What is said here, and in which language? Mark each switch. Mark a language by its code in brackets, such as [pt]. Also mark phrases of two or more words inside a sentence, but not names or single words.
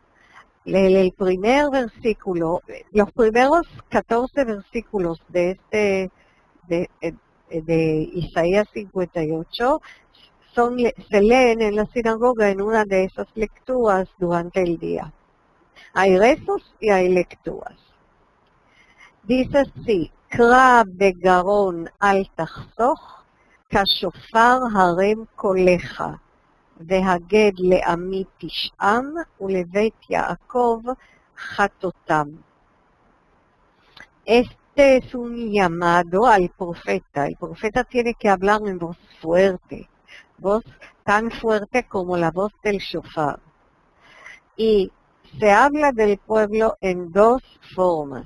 [es] El primer versículo, los primeros 14 versículos de Isaías 58 se leen en la sinagoga en una de esas lecturas durante el día. Hay rezos y hay lecturas. Dice así, [he] קרא בגרון אל תחסוך, כשופר הרם קולך, והגד לעמי תשעם, ולבית יעקב חטאתם. [es] Este es un llamado al profeta. El profeta tiene que hablar en voz tan fuerte como la voz del shofar. Y se habla del pueblo en dos formas.